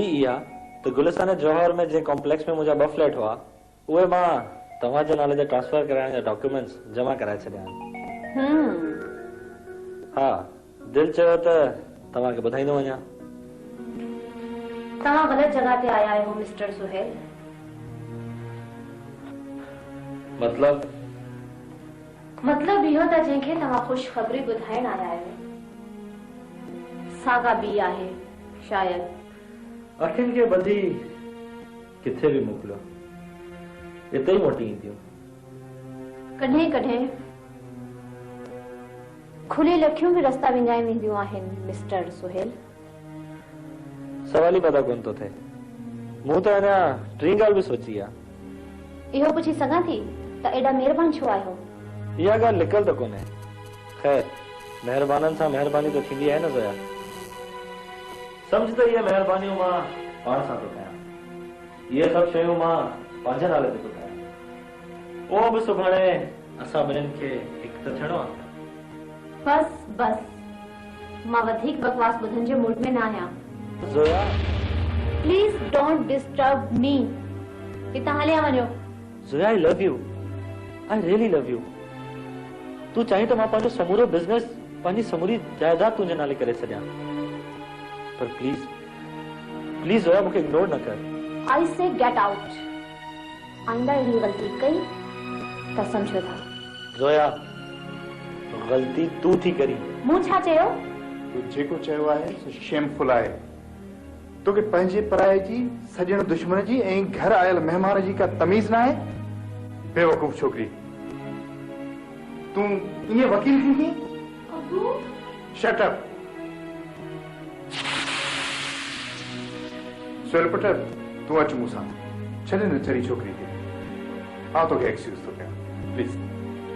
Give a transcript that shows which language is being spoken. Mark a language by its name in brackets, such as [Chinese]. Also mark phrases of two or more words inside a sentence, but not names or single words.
[Sindhi] इहा त गुलिस्तान जौहर में जंहिं कॉम्प्लेक्स में मुंहिंजा 2 फ्लैट हुआ उहे मां तव्हांजे नाले ते ट्रांसफर कराइण जा डॉक्यूमेंट्स जमा कराए छॾिया आहिनि। हा दिलि चयो त तव्हांखे ॿुधाईंदो वञा। तव्हां ग़लति जगह ते आया आहियो मिस्टर सुहेल। मतलब मतलब इहो त जंहिंखे तव्हां ख़ुशख़बरी ॿुधाइण आया आहियो सागा बि आहे शायद अखियुनि खे ॿधी किथे बि मोकिलियो हिते ई मोटी ईंदियूं कॾहिं कॾहिं खुली अखियूं बि रस्ता विञाए वेंदियूं आहिनि मिस्टर सुहेल। सवाल ही पता कोन थो थिए मूं त अञा टी ॻाल्हि बि सोची आहे। इहो पुछी सघां थी त एॾा महिरबान छो आहियो? इहा ॻाल्हि लिकल त कोन्हे। ख़ैर महिरबाननि सां महिरबानी त थींदी आहे न ज़ोया। सम्झ त इहे महिरबानियूं मां पाण सां थो कयां। इहे सभु शयूं मां पंहिंजे नाले ते थो कयां। उहो बि सुभाणे असां ॿिन्हिनि खे हिकु त थियणो आहे। बस बस मां वधीक बकवास ॿुधण जे मूड में न आहियां। ज़ोया [English] Please don't disturb me. [Sindhi] हितां हलिया वञो। [English] Zoya I love you. I really love you. [Urdu] تو چاہے تو [Sindhi] मां पंहिंजो समूरो बिज़नेस पंहिंजी समूरी जायदाद तुंहिंजे नाले करे छॾियां पर प्लीज प्लीज ज़ोया मूंखे इग्नोर न कर। [English] I say get out. [Sindhi] आइंदा अहिड़ी ग़लती कई त समझो था। ज़ोया ग़लती तू थी करी। मूं छा चयो? तू जेको चयो आहे सो शेमफुल आहे। तोखे पंहिंजे पराए जी सजण दुश्मन जी ऐं घर आयल महिमान जी का तमीज़ न आहे। बेवकूफ़ छोकरी तू ये वकील थी की? [English] Shut up. [Sindhi] सुहेल पुट तू अच मूंसां छॾे न चरी छोकरी खे। आ तोखे एक्सक्यूज़ थो कयां प्लीज।